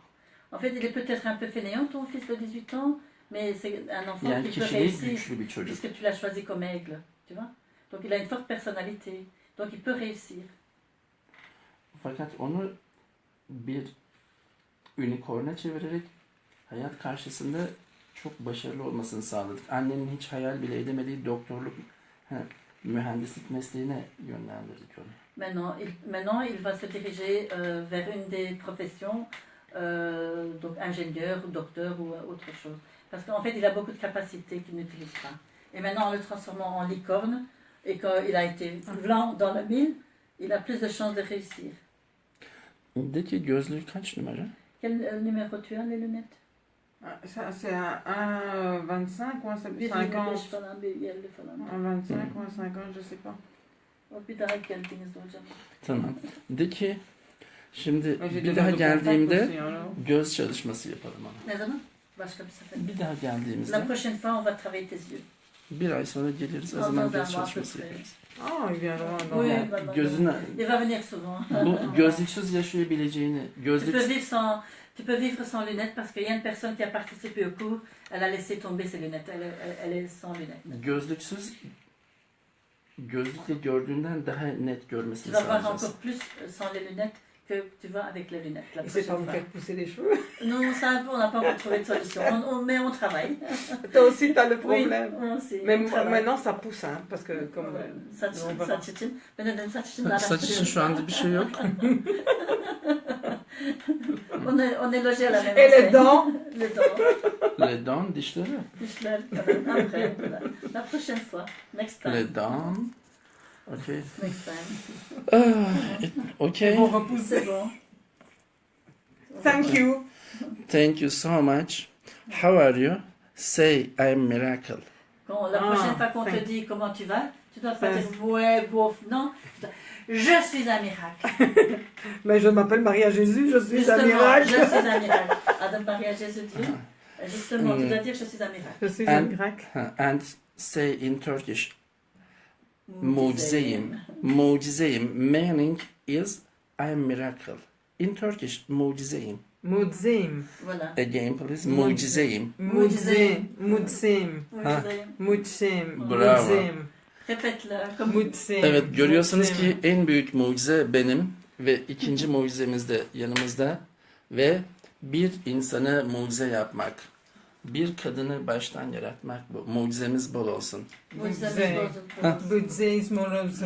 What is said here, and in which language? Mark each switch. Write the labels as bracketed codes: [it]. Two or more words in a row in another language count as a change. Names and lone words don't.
[fr] En fait, il est peut-être un peu fainéant ton fils de 18 ans, mais c'est un enfant [tr] Yani [fr] qui peut [tr] kişiliği [fr] réussir [tr] güçlü bir çocuk. [fr] puisque tu l'as choisi comme aigle, tu vois? Donc il a une forte personnalité, donc il peut réussir. [tr] Fakat onu bir unicorn'a çevirerek hayat karşısında çok başarılı olmasını sağladık. Annenin hiç hayal bile edemediği doktorluk, mühendislik mesleğine yönlendirdik onu. [fr] Maintenant, il va se diriger vers une des professions, donc ingénieur ou docteur ou autre chose. Parce qu'en fait, il a beaucoup de capacités qu'il n'utilise pas. Et maintenant, en le transformant en licorne, et qu'il a été blanc dans le mille, il a plus de chances de réussir. [tr] De ki gözlüğü kaç numara? [fr] Quel numéro tu as, les lunettes? Ah, ça, c'est un 1,25 ou un 50? [tr] 1,25 falan, 1,50 falan. [fr] Un 25 ou un 50, je sais pas. [tr] O bir daha geldiniz hocam. Tamam. De ki şimdi [fr] J'ai [tr] bir [fr] des [tr] daha [fr] dents de contact [tr] geldiğimde [fr] aussi, alors. [tr] göz çalışması yapalım ona. Ne zaman? Başka bir sefer. Bir daha [fr] La [tr] geldiğimizde [fr] prochaine fois, on va travailler tes yeux. [tr] bir ay sonra geliriz. O zaman göz çalışması yaparız. [fr] Ah, il viendra. Non. Oui, [tr] Yani [fr] voilà. [tr] gözüne [fr] Il va venir souvent. [tr] bu gözlüksüz yaşayabileceğini, [fr] Tu [tr] gözlük [fr] peux vivre sans lunettes parce qu'il y a une personne qui a participé au cours, elle a laissé tomber ses lunettes, elle est sans lunettes. [tr] gözlüksüz gözlükle gördüğünden daha net [fr] Tu [tr] görmesini [fr] vas voir [tr] sağlayacağız. [fr] encore plus sans les lunettes que tu vois avec les lunettes. La Il sait pas prochaine vous fois. faire pousser les cheveux. Non, ça, on n'a pas encore trouvé de solution. Mais on travaille. Toi aussi, t'as le Oui, problème. on sait, Mais on travaille. maintenant, ça pousse, hein, parce que comme... [tr] Saç, [fr] on va- [tr] saç için. Ben dedim saç için de Saç için şu anda bir şey yok. [fr] On est logé à la même Et les enseigne. dents? Les dents. Les dents, [tr] dişleri. Dişler falan. [fr] Après, voilà. La prochaine fois. [en] Next time. [fr] Les dents. [en] Okay. Next time. Okay. [fr] On repousse. C'est bon. [en] Thank you. Thank you so much. How are you? Say I'm miracle. [fr] Quand, la Ah, prochaine fois qu'on te [en] thank- [fr] dit comment tu vas, tu dois pas [en] Thanks. [fr] dire ouais, bof, non. Tu dois, je suis un miracle. Mais je m'appelle Maria Jésus, je suis un Justement, miracle. je suis un miracle. Adam Maria Jésus Dieu. Justement, tu dois dire je suis un miracle. Je suis un [en] And- [fr] miracle. [en] And say in Turkish, mucizeyim. Mucizeyim. Meaning is I'm miracle. In Turkish, mucizeyim. [tr] Mudzim. [fr] Voilà. [en] Again, please. [tr] Mucizeyim. Mudzim. Mudzim. Mucizeyim. Mudzim. [fr] Bravo. [tr] Mudzim. [fr] Répète-le. Comme... [tr] Mutsem. Evet, görüyorsunuz ki en büyük mucize benim ve ikinci mucizemiz de yanımızda ve bir insanı mucize yapmak. Bir kadını baştan yaratmak bu. Mucizemiz bol olsun. Mucizemiz bol olsun.